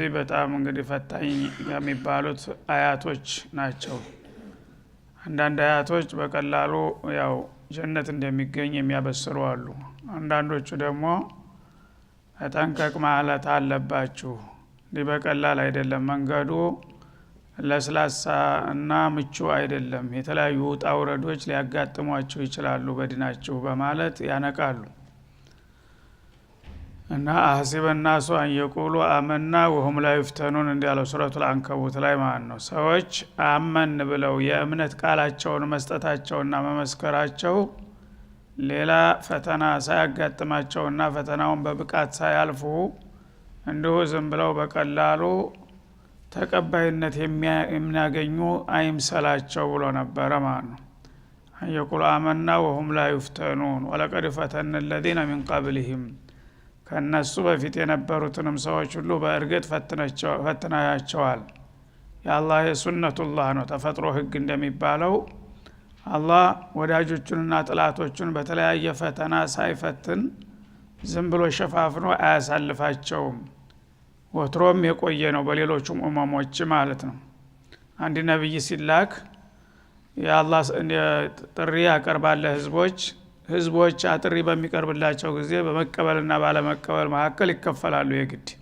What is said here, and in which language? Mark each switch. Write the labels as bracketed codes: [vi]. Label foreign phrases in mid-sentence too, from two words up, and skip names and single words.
[am] በጣም እንግዲህ ፈታኝ የሚባሉት አያቶች ናቸው። አንዳንድ አያቶች በቀላሉ ያው ጀነት እንደሚገኝ የሚያበስሩ አሉ። አንዳንዶቹ ደግሞ ተጠንቀቅ ማለት አለባችሁ በቀላል አይደለም መንገዱ ለስላሳ እና ምቹ አይደለም የተለያዩ ጣውረዶች ሊያጋጥሟችሁ ይችላሉ በዲናችሁ በማለት ያነቃሉ። እና አህሲበ [ar] الناس أن يقولوا آمنا وهم لا يفتنون [am] እንዲያለው ሱረቱል አንከቡት ላይ ማለት ነው። ሰዎች አመን ብለው የእምነት ቃላቸውን መስጠታቸውና መመስከራቸው ሌላ ፈተና ሳያጋጥማቸውና ፈተናውን በብቃት ሳያልፉ እንዲሁ ዝም ብለው በቀላሉ ተቀባይነት የሚያገኙ አይምሰላቸው ብሎ ነበር ማለት ነው። يقول [ar] آمنا وهم لا يفتنون ولقد فتنا الذين من قبلهم [am] ከነሱ በፊት የነበሩትንም ሰዎች ሁሉ በእርግጥ ፈትናያቸዋል። የአላህ የሱነቱላህ ነው ተፈጥሮ ህግ እንደሚባለው አላህ ወዳጆቹንና ጥላቶቹን በተለያየ ፈተና ሳይፈትን ዝም ብሎ ሸፋፍኖ አያሳልፋቸውም። ወትሮም የቆየ ነው በሌሎቹም ኡመሞች ማለት ነው። አንድ ነብይ ሲላክ የአላህ ጥሪ ያቀርባል ህዝቦች አጥሪ በሚቀርብላቸው ጊዜ በመቀበልና ባለመቀበል መካከል ይከፈላሉ የግድ።